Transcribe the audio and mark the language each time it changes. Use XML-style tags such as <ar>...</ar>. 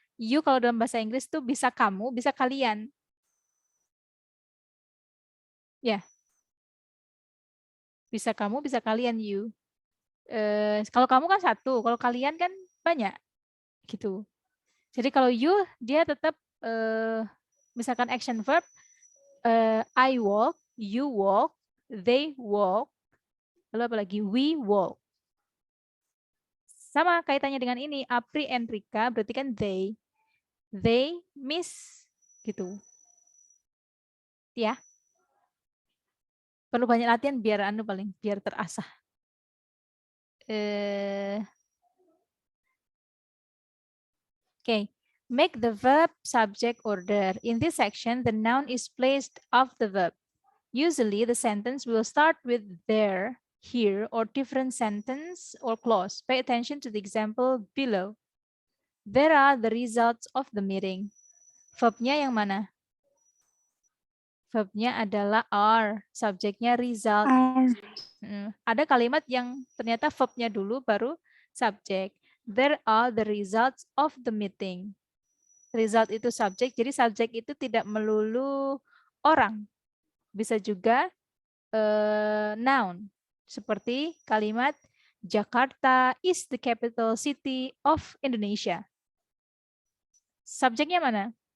<id>You kalau dalam bahasa Inggris tuh bisa kamu, bisa kalian. Ya. Bisa kamu, bisa kalian, you. Kalau kamu kan satu, kalau kalian kan banyak. Gitu. Jadi kalau</id> <en>you,</en> <id>dia tetap, misalkan</id> <en>action verb, I walk, you walk, they walk,</en> <id>lalu apa lagi?</id> <en>We walk.</en> <id>Sama kaitannya dengan ini, Apri and Rika berarti kan they.</id> <en>They miss gitu. Ya.</en> <id>Perlu banyak latihan biar biar terasah.</id> <en>Okay. Make the verb subject order. In this section, the noun is placed after the verb. Usually, the sentence will start with there, here, or different sentence or clause. Pay attention to the example below. There are the results of the meeting.</en> <id>Verbnya yang mana? Verbnya adalah are, subjeknya result. Ada kalimat yang ternyata verbnya dulu baru subjek.</id> <en>There are the results of the meeting.</en> <id>Result itu subjek, jadi subjek itu tidak melulu orang. Bisa juga noun. Seperti kalimat</id> <en>Jakarta is the capital city of Indonesia.</en> <id>Subjeknya mana?</id>